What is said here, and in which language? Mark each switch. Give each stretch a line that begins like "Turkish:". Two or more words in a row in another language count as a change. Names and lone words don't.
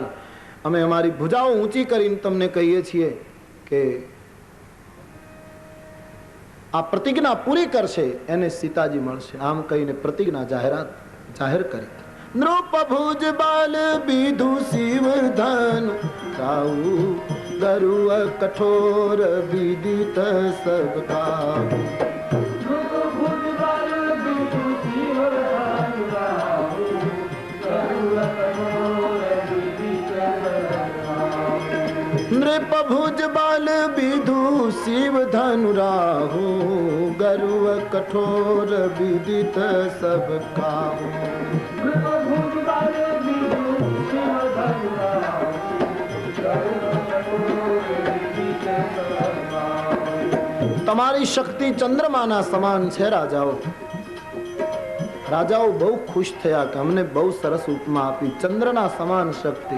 Gujarati: અમે અમારી ભુજાઓ ઊંચી કરીને તમને કહીએ છીએ કે આ પ્રતિજ્ઞા પૂરી કરશે એને સીતાજી મળશે. આમ કહીને પ્રતિજ્ઞા જાહેર કરી.
Awadhi: नृप भुज बाल बीधु शिव धन राउ गरुव कठोर विदित सब काउ. नृप भुज बाल विधु शिव धनु राहु गरुव कठोर विदित सब काहू.
Gujarati: તમારી શક્તિ ચંદ્રમાના સમાન છે રાજાઓ. રાજાઓ બહુ ખુશ થયા કે અમને બહુ સરસ ઉપમા આપી, ચંદ્રના સમાન શક્તિ.